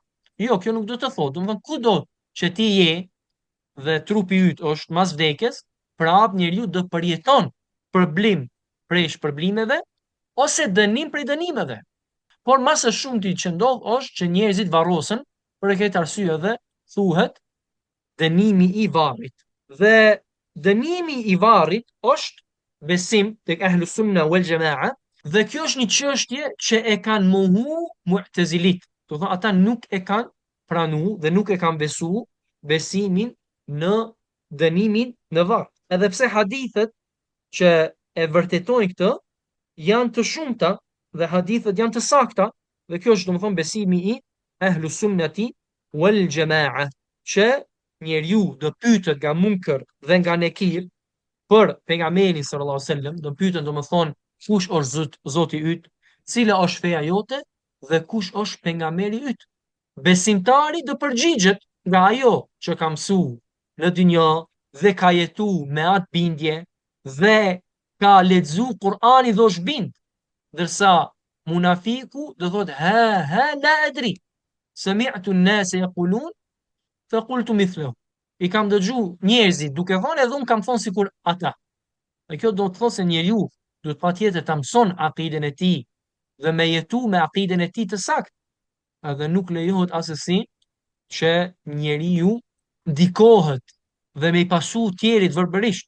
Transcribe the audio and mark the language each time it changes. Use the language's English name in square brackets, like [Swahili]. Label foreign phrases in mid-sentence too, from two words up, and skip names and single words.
[Albanian] Jo, kjo nuk do të thotë, do të thonë kudo që ti je dhe trupi yt është mas vdekjes, prap njeriu do përjeton problem prej shpërblimeve ose dënim prej dënimeve. Por më së shumti që ndodh është që njerëzit varrosen, për këtë arsye dhe thuhet dënimi i varrit. Dhe dënimi i varrit është besim tek [Arabic] أهل السنة والجماعة, [Albanian] dhe kjo është një çështje që e kanë mohu mu'tazilit. Do thonë ata nuk e kanë pranuar dhe nuk e kanë besuar besimin në dënimin në varr. Edhe pse hadithet që e vërtetojnë këtë janë të shumta dhe hadithet janë të sakta, dhe kjo është domethënë besimi i [Arabic] أهل السنة والجماعة, [Albanian] që njeriu do pyetet nga munker dhe nga nekir për pejgamberin [Arabic] صلى الله عليه وسلم, [Albanian] do pyeten domethënë kush është Zoti yt, cila është feja jote dhe kush është pejgamberi yt. Besimtari do përgjigjet nga ajo që ka mësuar në dynjë dhe ka jetuar me atë bindje dhe ka lexuar Kur'anin dhe është bind. Ndërsa munafiku do thotë [Arabic] هاه لا أدري. سمعت الناس يقولون فقلت مثله. [Albanian] I kam dëgju njerëzit duke thënë edhe un kam thonë sikur ata. Dhe kjo do të thotë se njeriu duhet patjetër ta mëson akiden e tij dhe me jetu me akiden e tij të saktë. Edhe nuk lejohet asesi që njeriu ndikohet dhe me i pasu tjerit verbërisht.